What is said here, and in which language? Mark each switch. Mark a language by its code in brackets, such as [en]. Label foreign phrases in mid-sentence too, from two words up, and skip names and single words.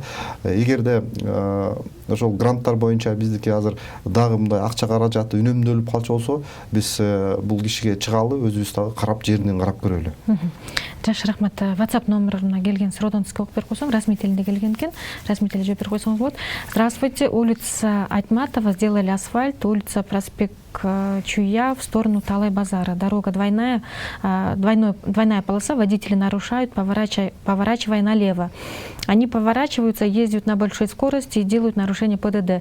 [ky] Эгерде ошол гранттар боюнча биздики азыр дагы мындай акча каражаты үнөмдөлүп калчу болсо, биз бул кишиге чыгалы, өзүбүз дагы карап, жеринен карап көрөлү. Жакшы, рахмат. WhatsApp номуруна келген суроодон сизге окуп берип койсом, расмий тилинде келген экен. Расмий тилде жооп берип койсоңуз болот. [ru] Здравствуйте, улица Айтматова сделали асфальт, улица Проспект Чуя в сторону Талай базара. Дорога двойная полоса, водители нарушают, поворачивая налево. Они поворачиваются, ездят на большой скорости и делают нарушение ПДД.